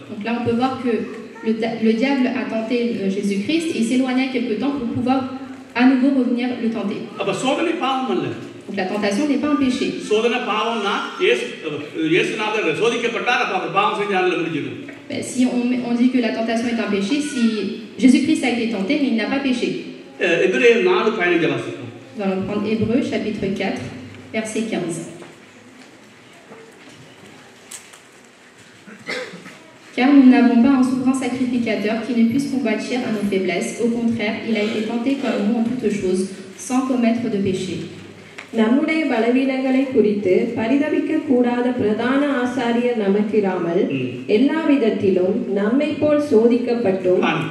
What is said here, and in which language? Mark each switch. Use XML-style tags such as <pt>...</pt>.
<fr>Donc là on peut voir que le diable a tenté Jésus-Christ et s'éloigna quelque temps pour pouvoir à nouveau revenir le tenter.</fr> <ta>அப்ப சோதனை பாவம் அல்ல.</ta> <fr>Donc la tentation n'est pas un péché.</fr> <ta>சோதனை பாவம்னா இயேசுநாதர் சோதிக்கப்பட்டார், அப்ப அவர் பாவம் செஞ்சார்ல முடிஞ்சிடும்.</ta> <fr>Si on dit que la tentation est un péché, si Jésus-Christ a été tenté, mais il n'a pas péché.</fr> <ta>Hébreux 4:15 வாசிப்போம்.</ta> <fr>Nous allons prendre Hébreux chapitre 4. verset 15. Car nous n'avons pas un souverain sacrificateur qui ne puisse combattre à nos faiblesses. Au contraire, il a été tenté comme nous en toutes choses, sans commettre de péché.</fr> <ta>நம்முடைய பலவீனங்களை குறித்து பரிதபிக்க கூடாத பிரதான ஆசாரியர் நமக்கிராமல் எல்லா விதத்திலும் நம்மை போல் சோதிக்கப்பட்டும்</ta>